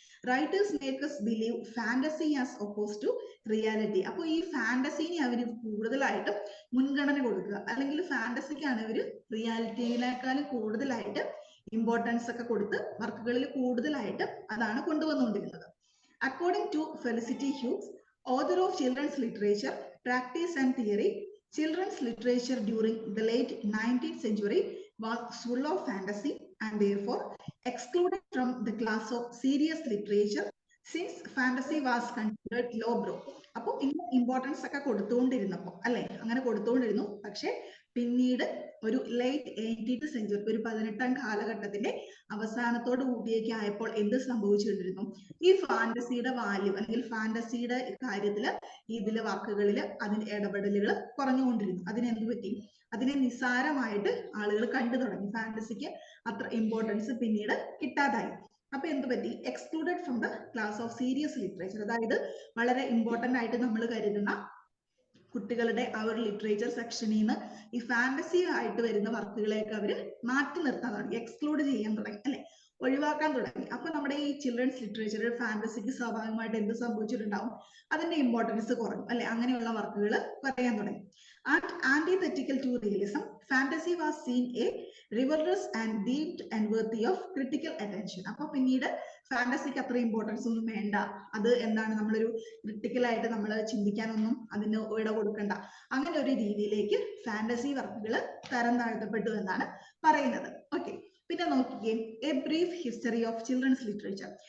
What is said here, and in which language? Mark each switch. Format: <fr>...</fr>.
<en>Writers make us believe fantasy as oppose to reality.</en> <ml>അപ്പോൾ ഈ ഫാന്റസിനെ അവർ കൂടുതലായിട്ട് മുൻഗണന കൊടുക്കുക, അല്ലെങ്കിൽ ഫാന്റസിക്കാണ് ഇവർ റിയാലിറ്റിയിനേക്കാളും കൂടുതലായിട്ട് ഇമ്പോർട്ടൻസ് ഒക്കെ കൊടുത്ത് വർക്കുകളിൽ കൂടുതലായിട്ട് അതാണ് കൊണ്ടുവന്നുകൊണ്ടിരുന്നത്.</ml> <en>According to Felicity Hughes, author of children's literature, practice and theory, children's literature during the late 19th century was full of fantasy and therefore excluded from the class of serious literature since fantasy was considered lowbrow.</en> <ml>അപ്പോൾ ഇങ്ങനെ importance ഒക്കെ കൊടുത്തുകൊണ്ടിരുന്നപ്പോൾ അല്ലെ, അങ്ങനെ കൊടുത്തുകൊണ്ടിരുന്നു. പക്ഷെ പിന്നീട് ഒരു late 18th century, ഒരു 18ാം കാലഘട്ടത്തിന്റെ അവസാനത്തോട് കൂടിയൊക്കെ ആയപ്പോൾ എന്ത് സംഭവിച്ചുകൊണ്ടിരുന്നു? ഈ ഫാന്റസിയുടെ വാല്യൂ അല്ലെങ്കിൽ ഫാന്റസിയുടെ കാര്യത്തില് ഇതിലെ വാക്കുകളിൽ അതിന്റെ ഇടപെടലുകൾ കുറഞ്ഞുകൊണ്ടിരുന്നു. അതിനെന്ത് പറ്റി? അതിനെ നിസ്സാരമായിട്ട് ആളുകൾ കണ്ടു തുടങ്ങി. ഫാന്റസിക്ക് അത്ര ഇമ്പോർട്ടൻസ് പിന്നീട് കിട്ടാതായി. അപ്പൊ എന്ത് പറ്റി?</ml> <en>Excluded from the class of serious literature.</en> <ml>അതായത് വളരെ ഇമ്പോർട്ടന്റ് ആയിട്ട് നമ്മൾ കരുതുന്ന കുട്ടികളുടെ ആ ഒരു ലിറ്ററേച്ചർ സെക്ഷനിൽ നിന്ന് ഈ ഫാന്റസി ആയിട്ട് വരുന്ന വർക്കുകളെയൊക്കെ അവർ മാറ്റി നിർത്താൻ തുടങ്ങി, എക്സ്ക്ലൂഡ് ചെയ്യാൻ തുടങ്ങി അല്ലെ, ഒഴിവാക്കാൻ തുടങ്ങി. അപ്പൊ നമ്മുടെ ഈ ചിൽഡ്രൻസ് ലിറ്ററേച്ചറിൽ ഫാന്റസിക്ക് സ്വാഭാവികമായിട്ട് എന്ത് സംഭവിച്ചിട്ടുണ്ടാവും? അതിന്റെ ഇമ്പോർട്ടൻസ് കുറഞ്ഞു അല്ലെ, അങ്ങനെയുള്ള വർക്കുകൾ പറയാൻ തുടങ്ങി.</ml> <en>Antithetical to realism, fantasy was seen a frivolous and deemed unworthy of critical attention.</en> <ml>അപ്പൊ പിന്നീട് ഫാന്റസിക്ക് അത്ര ഇമ്പോർട്ടൻസ് ഒന്നും വേണ്ട, അത് എന്താണ്, നമ്മളൊരു ക്രിട്ടിക്കൽ ആയിട്ട് നമ്മൾ ചിന്തിക്കാനൊന്നും അതിന് ഇട കൊടുക്കണ്ട, അങ്ങനെ ഒരു രീതിയിലേക്ക് ഫാന്റസി വർക്കുകൾ തരം താഴ്ത്തപ്പെട്ടു എന്നാണ് പറയുന്നത്. ഓക്കെ, പിന്നെ നോക്കിക്കേ,</ml> <en>A brief history of children's literature.</en>